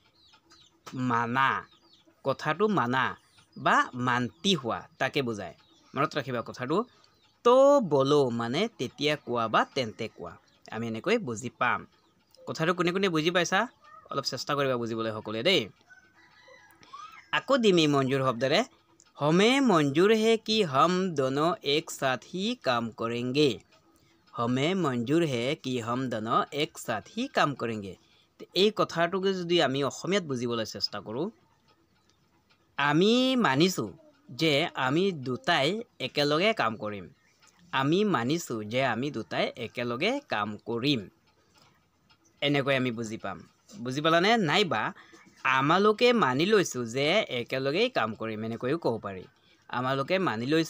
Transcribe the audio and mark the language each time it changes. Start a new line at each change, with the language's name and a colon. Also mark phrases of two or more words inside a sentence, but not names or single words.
Assamese: মানা কথাটো মানা বা মান্তি হোৱা তাকে বুজায় মনত ৰাখিবা কথাটো
Hindi: तो बोलो
Assamese: মানে তেতিয়া কোৱা বা তেন্তে কোৱা আমি এনেকৈ বুজি পাম কথাটো কোনে বুজি পাইছা অলপ চেষ্টা কৰিবা বুজিবলৈ সকলোৱে দেই আকৌ দিমি মঞ্জুৰ শব্দৰে
Hindi: हमें मंजूर है कि हम दोनों एक साथ ही काम करेंगे हमें मंजूर है कि हम दोनों एक साथ ही काम करेंगे
Assamese: এই কথাটোকে যদি আমি অসমীয়াত বুজিবলৈ চেষ্টা কৰোঁ আমি মানিছো যে আমি দুটাই একেলগে কাম কৰিম আমি মানিছো যে আমি দুটাই একেলগে কাম কৰিম এনেকৈ আমি বুজি পাম বুজি পালানে নাইবা আমালোকে মানি লৈছো যে একেলগে কাম কৰিম এনেকৈও ক'ব পাৰি আমালোকে মানি লৈছো